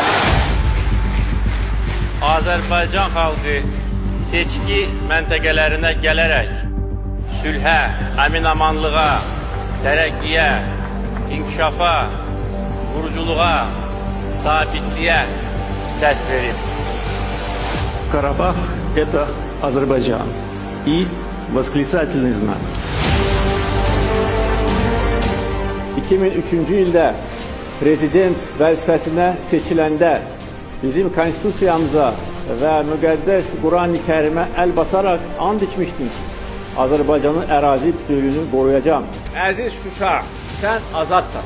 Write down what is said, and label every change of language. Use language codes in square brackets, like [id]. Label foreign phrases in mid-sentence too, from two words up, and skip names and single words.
[az] Azərbaycan xalqı seçki məntəqələrinə gələrək sülhə, əmin-amanlığa, tərəqqiyə, inkişafa, quruculuğa, sabitliyə səs verib. [ru] Карабах – это Азербайджан. И восклицательный знак. [az] 2003 ildə prezident vəzifəsinə seçiləndə bizim konstitusiyamıza və müqəddəs Quran-ı Kərimə əl basaraq and içmişdim ki, Azərbaycanın ərazi bütövlüyünü qoruyacağım. Əziz Şuşa, sən azadsan.